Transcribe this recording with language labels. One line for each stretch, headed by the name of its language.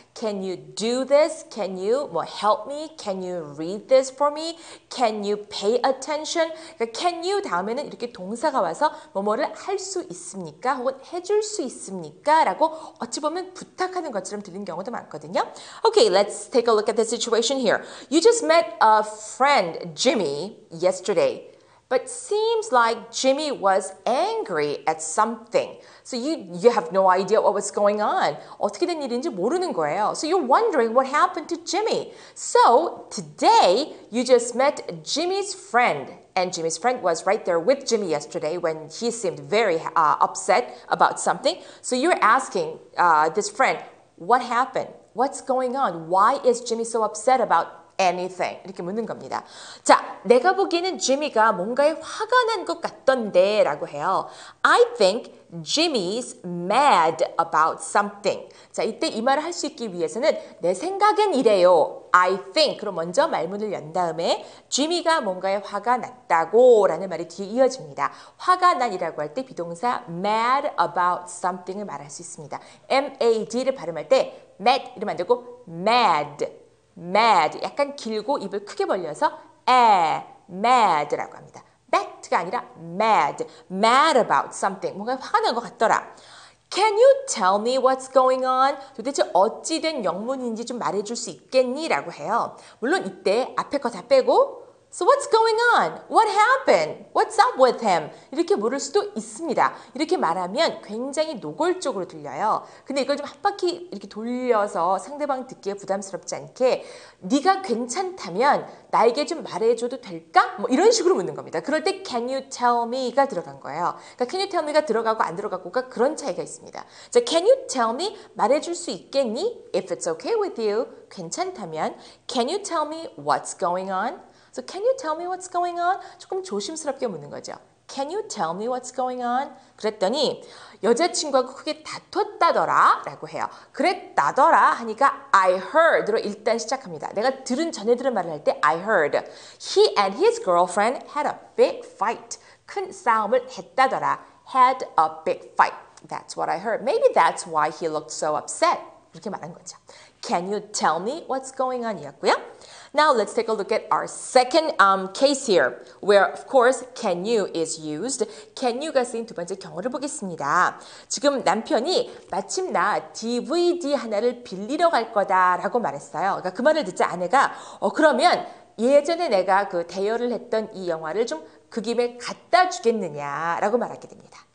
English: Can you do this? Can you help me? Can you read this for me? Can you pay attention?
Korean: 그러니까 can you 다음에는 이렇게 동사가 와서 뭐뭐를 할 수 있습니까? 혹은 해줄 수 있습니까? 라고 어찌 보면 부탁하는 것처럼 들리는 경우도 많거든요.
English: Okay, let's take a look at the situation here. You just met a friend, Jimmy, yesterday. But seems like Jimmy was angry at something. So you have no idea what was going on.
Korean: 어떻게 된 일인지 모르는 거예요.
English: So you're wondering what happened to Jimmy. So today you just met Jimmy's friend. And Jimmy's friend was right there with Jimmy yesterday when he seemed very upset about something. So you're asking this friend, what happened? What's going on? Why is Jimmy so upset about anything?
Korean: 이렇게 묻는 겁니다. 자, 내가 보기에는 지미가 뭔가에 화가 난 것 같던데 라고 해요.
English: I think Jimmy's mad about something.
Korean: 자, 이때 이 말을 할 수 있기 위해서는 내 생각엔 이래요.
English: I think.
Korean: 그럼 먼저 말문을 연 다음에 지미가 뭔가에 화가 났다고 라는 말이 뒤에 이어집니다. 화가 난이라고 할 때 비동사 mad about something을 말할 수 있습니다. M-A-D를 발음할 때 mad 이러면 안 되고 mad, 약간 길고 입을 크게 벌려서 mad라고 합니다. mad가 아니라 mad about something. 뭔가 화가 난 것 같더라.
English: Can you tell me what's going on?
Korean: 도대체 어찌 된 영문인지 좀 말해줄 수 있겠니? 라고 해요. 물론 이때 앞에 거 다 빼고
English: So what's going on? What happened? What's up with him?
Korean: 이렇게 물을 수도 있습니다. 이렇게 말하면 굉장히 노골적으로 들려요. 근데 이걸 좀 한 바퀴 이렇게 돌려서 상대방 듣기에 부담스럽지 않게 네가 괜찮다면 나에게 좀 말해줘도 될까? 뭐 이런 식으로 묻는 겁니다. 그럴 때
English: can you tell me
Korean: 가 들어간 거예요. 그러니까 can you tell me가 들어가고 안 들어가고가 그런 차이가 있습니다. 자, can you tell me? 말해줄 수 있겠니?
English: If it's okay with you,
Korean: 괜찮다면
English: can you tell me what's going on? So can you tell me what's going on?
Korean: 조금 조심스럽게 묻는 거죠.
English: Can you tell me what's going on?
Korean: 그랬더니 여자친구하고 크게 다퉜다더라 라고 해요. 그랬다더라 하니까 I heard로 일단 시작합니다. 내가 전에 들은 말을 할 때 I heard.
English: He and his girlfriend had a big fight.
Korean: 큰 싸움을 했다더라.
English: Had a big fight. That's what I heard. Maybe that's why he looked so upset.
Korean: 이렇게 말한 거죠.
English: Can you tell me what's going on?
Korean: 이었고요.
English: Now let's take a look at our second case here, where of course can you is used.
Korean: Can you가 쓰인 두 번째 경우를 보겠습니다. 지금 남편이 마침 나 DVD 하나를 빌리러 갈 거다라고 말했어요. 그러니까 그 말을 듣자 아내가 그러면 예전에 내가 그 대여를 했던 이 영화를 좀 그 김에 갖다 주겠느냐라고 말하게 됩니다.